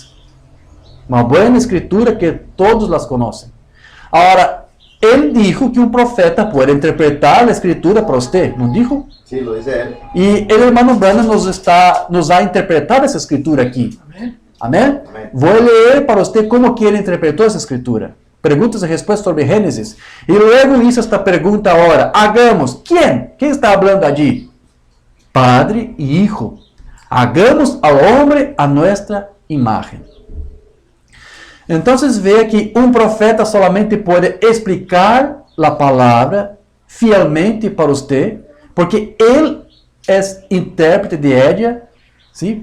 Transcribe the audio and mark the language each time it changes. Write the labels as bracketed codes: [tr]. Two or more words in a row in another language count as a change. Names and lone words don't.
[es] Una buena escritura que todos las conocen. Ahora, él dijo que un profeta puede interpretar la escritura para usted, ¿no dijo? Sí, lo dice él. Y el hermano Branham nos ha interpretado esa escritura aquí. Amén. Amén. Amén. Voy a leer para usted cómo que [pt] ele interpretou essa escritura. Perguntas e respostas sobre Gênesis. [es] E luego hizo esta [pt] pergunta agora. [es] Hagamos. ¿Quién? ¿Quién está hablando allí? Padre y Hijo. Hagamos al hombre a nuestra imagen. Entonces vea que un profeta solamente puede explicar la palabra fielmente para usted, porque él es intérprete de ella, ¿sí?